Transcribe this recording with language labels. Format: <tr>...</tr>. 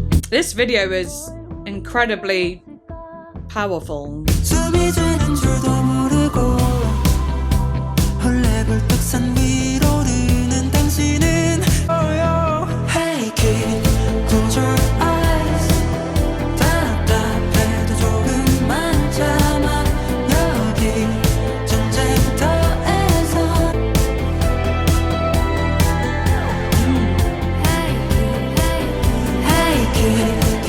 <en>This video is incredibly powerful.</en> <ko>숨이 주는 줄도 모르고 헐레벌떡 산 위로 오르는 당신은</ko> <en>Hey kid, close your eyes.</en> <ko>답답해도 조금만 참아. 여기 전쟁터에서</ko> <en>Hey kid.</en>